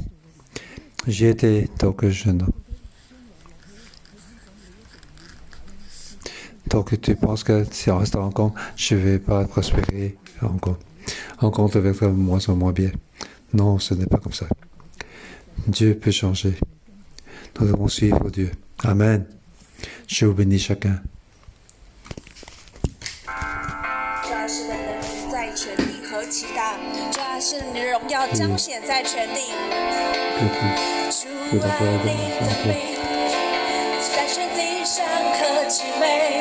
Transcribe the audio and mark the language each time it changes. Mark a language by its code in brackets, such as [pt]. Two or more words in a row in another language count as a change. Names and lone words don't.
[fr] J'ai été donc jeune homme. Donc tu penses que si on reste en Hong Kong, je ne vais pas prospérer en Hong Kong. Hong Kong devait être de moins en moins bien. Non, ce n'est pas comme ça. Dieu peut changer. Nous devons suivre Dieu. Amen. Je vous bénis chacun. [zh] 主啊，是的能力在全地何其大！主啊，是你的荣耀彰显在全地。主啊，你的名在全地上何其美！